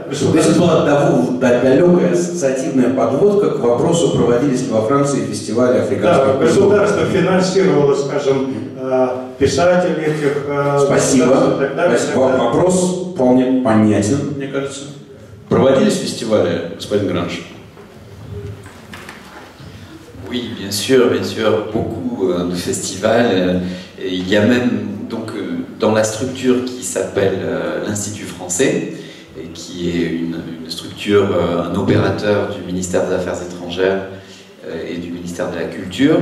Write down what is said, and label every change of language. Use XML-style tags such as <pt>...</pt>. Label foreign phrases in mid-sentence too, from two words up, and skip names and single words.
<ru>То есть это была далекая ассоциативная подводка к вопросу, проводились ли во Франции фестивали африканских культур. Государство финансировало, скажем, писателей этих... Спасибо. Так далее, Вопрос вполне понятен, мне кажется. Проводились фестивали, господин Гранж?</ru> <fr>Oui, bien sûr, beaucoup de festivals. Il y a même donc dans la structure qui s'appelle l'Institut français, et qui est une structure, un opérateur du ministère des Affaires étrangères et du ministère de la Culture.</fr>